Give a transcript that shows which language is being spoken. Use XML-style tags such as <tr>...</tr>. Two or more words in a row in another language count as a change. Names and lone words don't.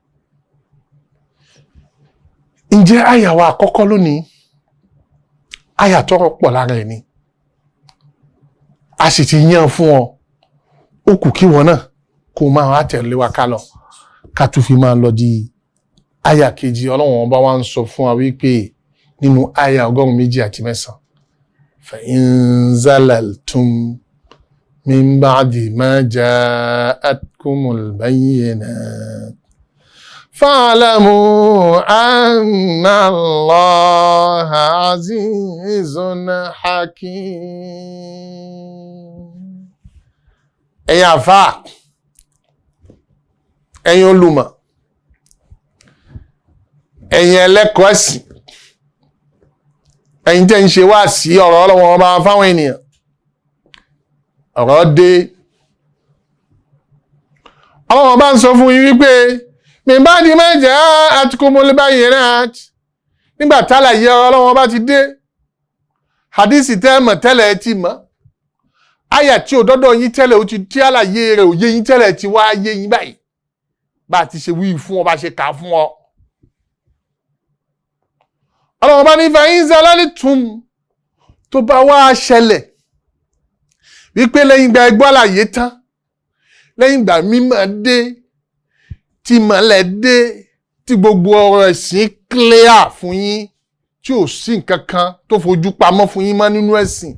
<yo>Ǹjẹ́ àyà wa àkọ́kọ́ lónìí, àyà tọ́rọ̀ pọ̀ lára ẹ̀ ni, a sì ti yàn fún ọ, ó kù kí wọn náà kó máa wá tẹ̀lé wa ká lọ, ká tún fi máa lọ di àyà kejì. Ọlọ́run ọba wa ń sọ fún wa wípé nínú àyà 209,</yo> <ar>فإن زللتم من بعد ما جاءتكم البينات فاعلموا أن الله عزيز حكيم.</ar> <yo>ẹ̀yin àfáà, ẹ̀yin olùmọ̀, ẹ̀yin ẹlẹ́kọ̀ọ́ ẹ̀sìn, ẹ̀yin tẹ́ ń ṣe wá sí ọ̀rọ̀ Ọlọ́run ọba fáwọn ènìyàn, ọ̀rọ̀ dé. Ọlọ́run ọba ń sọ fún yín wípé</yo> <ar>من بعد ما جاءتكم البينات,</ar> <yo>nígbà tálàyé Ọlọ́run ọba ti dé, hadisi tẹ́mọ̀ tẹ́lẹ̀ ti mọ̀, àyà tí ò dọ́dọ̀ yín tẹ́lẹ̀ ó ti tí àlàyé rẹ̀ ò yé yín tẹ́lẹ̀ ti wá yé yín báyìí, bá ti ṣe wí fún ọ, bá ṣe kà fún ọ. Ọlọ́run bá ní</yo> <ar>فإن زللتم,</ar> <yo>tó bá wá ṣẹlẹ̀ wípé lẹ́yìn ìgbà ẹgbọ́ àlàyé tán, lẹ́yìn ìgbà mímọ̀ dé, tí mọ̀lẹ̀ dé, tí gbogbo ọ̀rọ̀ ẹ̀sìn clear fún yín, tí ò sí nǹkan kan tó fojú pamọ́ fún yín mọ́ nínú ẹ̀sìn.</yo>